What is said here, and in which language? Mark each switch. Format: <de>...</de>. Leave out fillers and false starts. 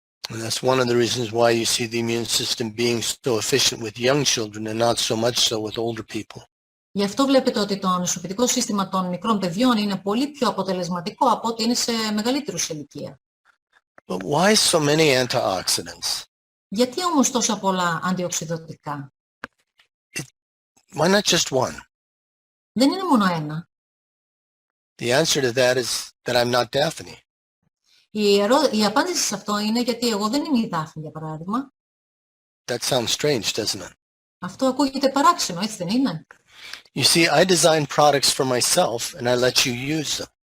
<en>And that's one of the reasons why you see the immune system being so efficient with young children and not so much so with older people.</en> <el>Γι' αυτό βλέπετε ότι το ανοσοποιητικό σύστημα των μικρών παιδιών είναι πολύ πιο αποτελεσματικό από ότι είναι σε μεγαλύτερους ηλικία.</el> <en>But why so many antioxidants?</en> <el>Γιατί όμως τόσα πολλά αντιοξυδωτικά?</el> <en>Why not just one?</en> <el>Δεν είναι μόνο ένα.</el> <en>The answer to that is that I'm not Daphne.</en> <el>Η απάντηση σε αυτό είναι γιατί εγώ δεν είμαι η Δάφνη, για παράδειγμα.</el> <en>That sounds strange, doesn't it?</en> <el>Αυτό ακούγεται παράξενο, έτσι δεν είναι?</el> <en>You see, I design products for myself and I let you use them.</en>